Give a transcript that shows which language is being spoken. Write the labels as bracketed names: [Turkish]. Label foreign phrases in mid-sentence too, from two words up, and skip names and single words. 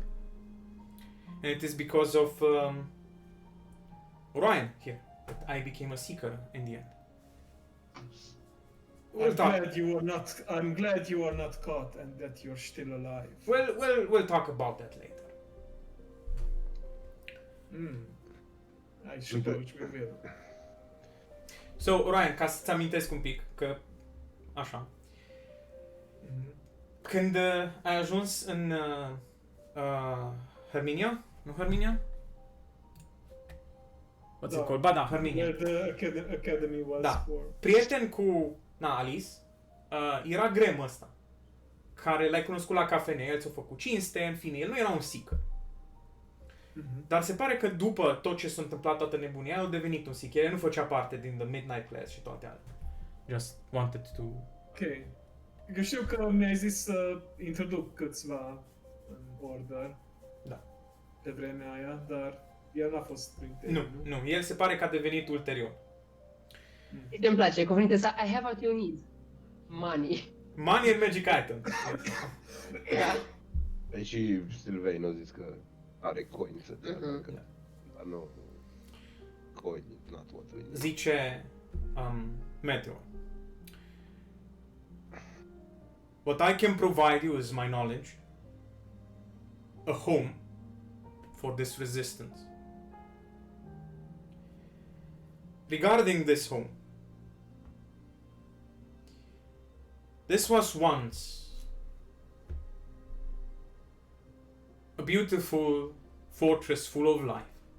[English] And it is because of Orion here that I became a Seeker in the end. we'll talk. I'm glad you are not caught and that you're still alive. We'll talk about that later. I suppose we will. So, Ryan, [Romanian] ca să-ți amintesc un pic, că așa. Când ai ajuns în Herminia? Nu Herminia? [English] What's it called? [Romanian] Ba da, [English] Herminia. Where the academy was [Romanian] Da. [English] for. [Romanian] Prieten cu Alice, era Graham ăsta, care l-ai cunoscut la cafenea, el ți-a făcut cinste, în fine, el nu era un seeker. Dar se pare că după tot ce s-a întâmplat, toată nebunia, el a devenit un seeker, el nu făcea parte din The Midnight Class și toate alea. [English] Just wanted to... Ok. [Romanian] Că știu că mi-ai zis să introduc câțiva în Order. Da. Pe vremea aia, dar el n-a fost printre ei, Nu, el se pare că a devenit ulterior. Îmi place cuvântul ăsta, [English] I have what you need. Money. Money and magic item. Yeah. [Romanian] Păi și Sylvain a zis că are coin să dea, dar nu... [English] Coin, not what we need. [Romanian] Zice Meteor. [English] What I can provide you is my knowledge, a home for this resistance. Regarding this home, this was once a beautiful fortress full of life.